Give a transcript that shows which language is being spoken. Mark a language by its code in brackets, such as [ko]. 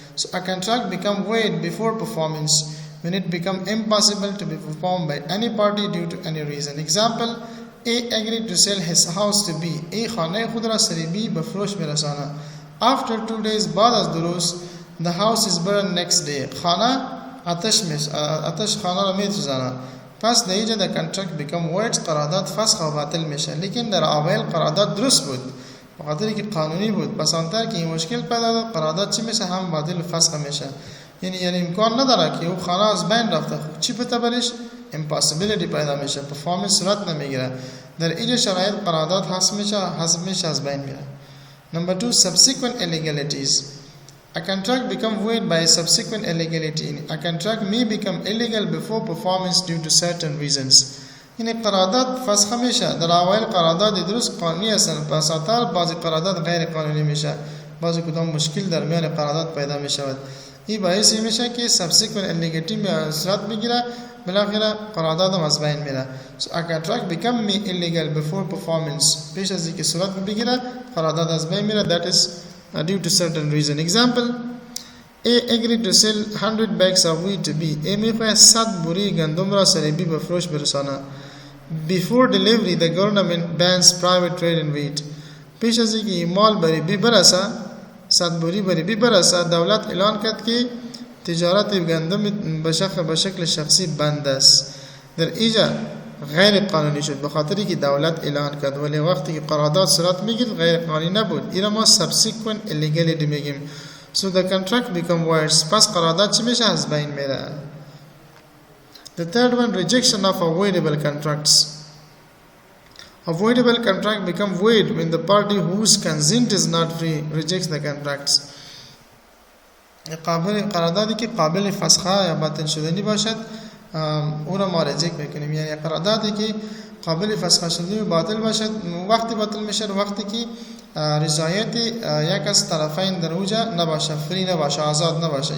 [en] So a contract become void before performance when it become impossible to be performed by any party due to any reason. Example, A agreed to sell his house to B. [fa] A خانه خود را سر B به فروش میرساند. [en] After 2 days [fa] بعد از 2 روز [en] the house is burned next day. [fa] خانه آتش خانه را میسوزاند. پس در اینجا [en] the contract become void. [fa] قرارداد فسخ و باطل میشه. لیکن در اوایل قرارداد درست بود به خاطر که قانونی بود. پس آنتر که این مشکل پیدا داد قرارداد چی میشه؟ هم باطل و فسخ میشه. یعنی امکان نداره که او خانه از بین رفته. خب چی پته برش؟ impossibility پیدا میشه. پرفورمنس صورت نمیگیره. در اینجا شرایط قرارداد حذف میشه از بین میره. [en] Number 2, subsequent illegalities. A contract become void by subsequent illegality. A contract may become illegal before performance due to certain reasons. [fa] یعنی قرارداد فسخ میشه. در اوایل قرارداد درست قانونی هستند. پس آخر بعضی قرارداد غیر قانونی میشه. بعضی کدام مشکل در میان قرارداد پیدا میشود. این باعث میشه که subsequent illegality صورت بگیره. بالاخره قرارداد از بین میره. [en] So a contract become illegal before performance. [fa] پیش از اینکه صورت بگیره قرارداد از بین میره. [en] That is due to certain reason. Example: A agreed to sell 100 bags of wheat to B. [fa] A میخواهد 100 بوری گندم را سر B به فروش برساند. [en] Before delivery the government bans private trade in wheat. [fa] پیش از اینکه این مال بری B برسه 100 بوری بری B برسه دولت اعلان کرد که تجارت گندم به شکل شخصی بند است. در اینجا غیر قانونی شد به خاطری که دولت اعلان کرد ولی وقتی که قرارداد صورت میگیرد غیر قانونی نبود. این ما subsequent illegality میگیم. [en] So the contract become void. [fa] پس قرارداد چی میشه؟ از بین میره. [en] The third one, rejection of avoidable contracts. Avoidable contract become void when the party whose consent is not free rejects the contracts. [fa] قراردادی که قابل فسخ یا باطل شدنی باشد او را ما ریجکت میکنیم. یعنی قراردادی که قابل فسخ شدنی و باطل باشد وقتی باطل میشه وقتی که رضایت یک از طرفین در اوجا نباشه، فری نباشه، آزاد نباشه.